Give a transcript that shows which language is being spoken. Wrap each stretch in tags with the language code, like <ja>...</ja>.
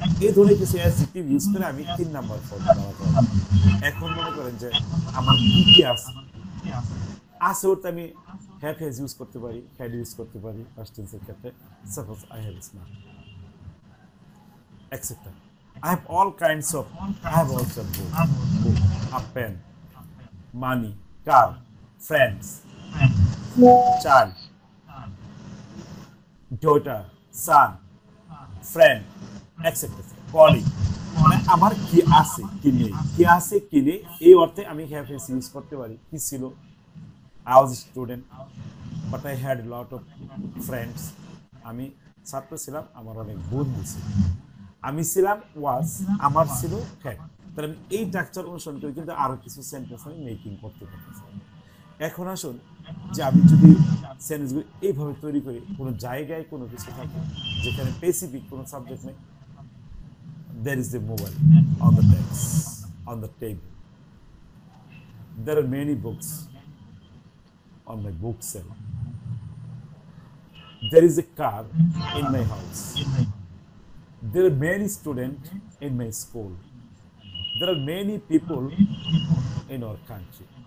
<bn>এই ধরনের কিছু অ্যাডজেক্টিভ ইউজ করে আমি 3 নাম্বার ফর্ম ব্যবহার করব। এখন মনে করেন যে আমার কি কি আছে, ওটা আমি হ্যাভ হ্যাজ ইউজ করতে পারি, হ্যাড ইউজ করতে পারি ফার্স্ট টেন্সের ক্ষেত্রে।</bn> <en>Suppose I have smart, etc. I have all kinds of, I have also book, a pen, money, car, friends, child, daughter, son, friend, etc. colleague.</en> <bn>মানে আমার কি আছে কি নেই, কি আছে কি নেই এই অর্থে আমি হ্যাভ হ্যাজ ইউজ করতে পারি। কি ছিল,</bn> <en>I was a student but I had a lot of friends,</en> <bn>আমি ছাত্র ছিলাম, আমার অনেক বন্ধু ছিল। আমি ছিলাম ওয়াজ, আমার ছিল হ্যাড। তাহলে আমি এই স্ট্রাকচার অনুসরণ করে কিন্তু আরো কিছু সেন্টেন্স আমি মেকিং করতে পারতেছি। এখন আসুন যে আমি যদি সেন্টেন্সগুলো এইভাবে তৈরি করি, কোনো জায়গায় কোনো কিছু থাকে যেখানে স্পেসিফিক কোনো সাবজেক্ট নেই,</bn> <en>there is the mobile on the desk, on the table. There are many books on my bookshelf. There is a car in my house. There are many students in my school. There are many people in our country.</en>